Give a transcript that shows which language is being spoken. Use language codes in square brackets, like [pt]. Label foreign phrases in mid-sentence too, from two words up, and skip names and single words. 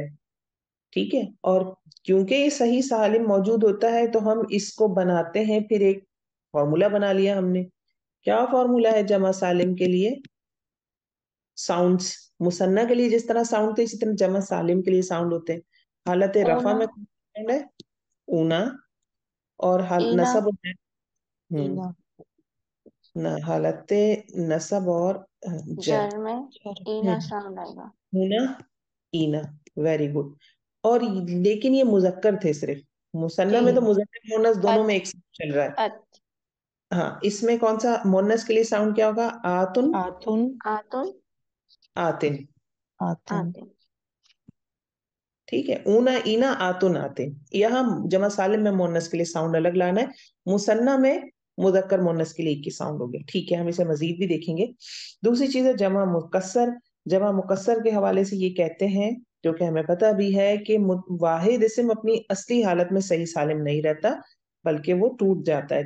[ur] ٹھیک ہے، اور کیونکہ یہ صحیح سالم موجود ہوتا ہے تو ہم اس کو بناتے ہیں، پھر ایک فارمولا بنا لیا ہم نے. کیا فارمولا ہے جمع سالم کے لیے، ساؤنڈز. مثنیٰ کے لیے جس طرح ساؤنڈ تھے اسی طرح جمع سالم کے لیے ساؤنڈ ہوتے ہیں. حالت رفع میں ساؤنڈ ہے اونا، اور اینا. نصب اینا. نہ حالت نصب اور جر جر میں اینا ساؤنڈ آئے گا. ہونا اینا. [en] very good. [ur] اور لیکن یہ مذکر تھے صرف. مثنیٰ میں تو مذکر مونس دونوں میں ایک اچھا ساتھ چل رہا ہے. اچھا. ہاں اس میں کون سا مونس کے لیے ساؤنڈ کیا ہوگا؟ آتن آتن آتن آتن. آتن. آتن. ٹھیک ہے. [ar] اونا اینا آتن آتن. [ur] یہاں جمع سالم میں مونس کے لیے ساؤنڈ الگ لانا ہے. مثنیٰ میں مذکر مونس کے لیے ایک ہی ساؤنڈ ہو گیا. ٹھیک ہے ہم اسے مزید بھی دیکھیں گے. دوسری چیز ہے جمع مکسر. جمع مکسر کے حوالے سے یہ کہتے ہیں جو کہ ہمیں پتہ بھی ہے کہ واحد اسم اپنی اصلی حالت میں صحیح سالم نہیں رہتا بلکہ وہ ٹوٹ جاتا ہے.